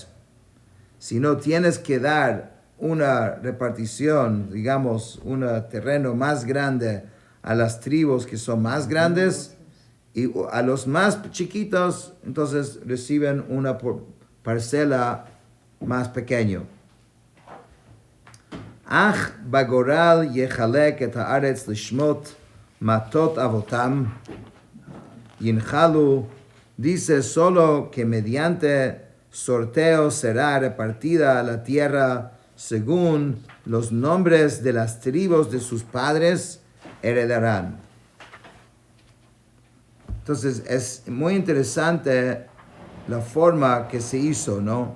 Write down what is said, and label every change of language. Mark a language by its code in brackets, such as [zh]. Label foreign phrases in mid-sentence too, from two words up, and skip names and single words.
[es] Sino tienes que dar una repartición, digamos, un terreno más grande a las tribus que son más grandes y a los más chiquitos, entonces reciben una parcela más pequeña. [he] אך בגורל יחלק את הארץ לשמות מטות אבתם ינחלו. [es] Dice solo que mediante sorteo será repartida la tierra según los nombres de las tribus de sus padres heredarán. Entonces es muy interesante la forma que se hizo, ¿no?